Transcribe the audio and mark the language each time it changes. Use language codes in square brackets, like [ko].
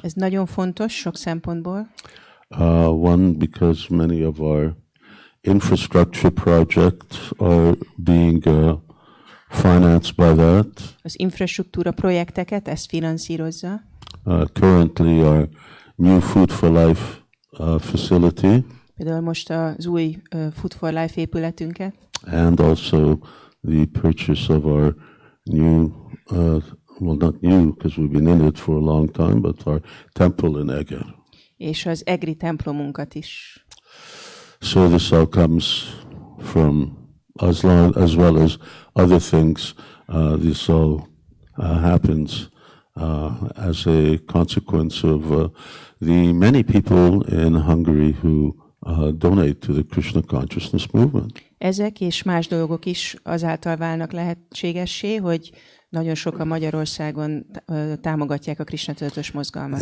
[hu] Ez nagyon fontos sok szempontból. [en] One, because many of our infrastructure projects are being financed by that. [hu] Az infrastruktúra projekteket ezt finanszírozza. [en] Currently, our new Food for Life facility. [hu] Például most az új Food for Life épületünket. [en] And also the purchase of our new, well, not new, because we've been in it for a long time, but our temple in Eger. [hu] És az egri templomunkat is. [en] So this all comes from as well as other things. This all happens as a consequence of the many people in Hungary who donate to the Krishna consciousness movement. [hu] Ezek és más dolgok is azáltal válnak lehetségessé, hogy nagyon sokan Magyarországon támogatják a Krishna tudatos mozgalmat.